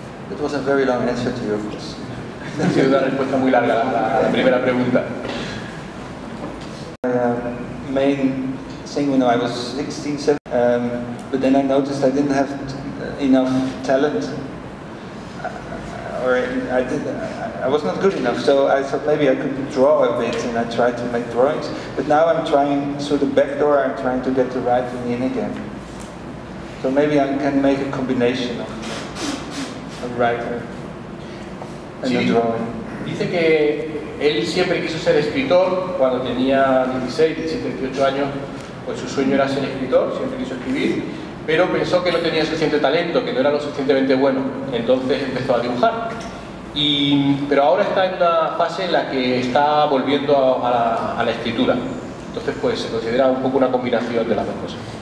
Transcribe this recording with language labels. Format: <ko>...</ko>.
<en>It was a very long answer to your question.</en> <es>Ha sido una respuesta muy larga a la primera pregunta.</es> <en>My main thing when I was 16, 17, but then I noticed I didn't have enough talent, or I was not good enough, so I thought maybe I could draw a bit, and I tried to make drawings, but now I'm trying, through the back door, I'm trying to get the writing in again. So maybe I can make a combination of a writer and a drawing.</en> <es>Dice que él siempre quiso ser escritor. Cuando tenía 16, 17, 18 años, pues su sueño era ser escritor, siempre quiso escribir, pero pensó que no tenía suficiente talento, que no era lo suficientemente bueno, entonces empezó a dibujar. Pero ahora está en una fase en la que está volviendo a la escritura, entonces pues se considera un poco una combinación de las dos cosas.</es>